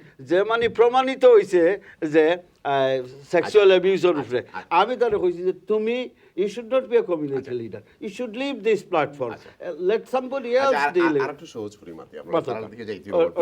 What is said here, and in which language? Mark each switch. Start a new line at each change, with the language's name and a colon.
Bangla: যে মানি প্রমাণিত হইছে যে sexual abuse এর উপরে আমি তারে কইছি যে তুমি
English: you should not be a community leader. You should leave this platform. Let somebody else deal it.
Bangla: আর একটু সহজ করি মাতি আপনারা তার দিকে যাইতে হবে